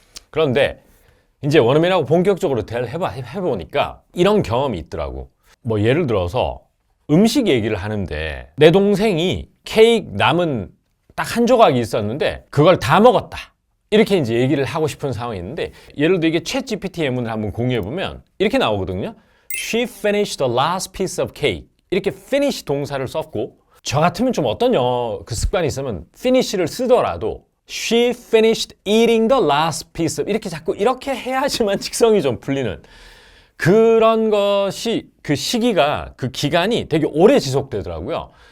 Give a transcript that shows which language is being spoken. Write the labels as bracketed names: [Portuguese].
[Korean] 그런데 이제 원어민하고 본격적으로 대화를 해보니까 이런 경험이 있더라고. 뭐 예를 들어서 음식 얘기를 하는데 내 동생이 케이크 남은 딱 한 조각이 있었는데 그걸 다 먹었다, 이렇게 이제 얘기를 하고 싶은 상황이 있는데, 예를 들어 이게 챗 GPT 예문을 한번 공유해보면 이렇게 나오거든요. [English] She finished the last piece of cake. [Korean] 이렇게 finish 동사를 썼고, 저 같으면 좀 어떤 영어 그 습관이 있으면 finish를 쓰더라도 [English] She finished eating the last piece of, [Korean] 이렇게 자꾸 이렇게 해야지만 직성이 좀 풀리는 그런 것이, 그 시기가, 그 기간이 되게 오래 지속되더라고요.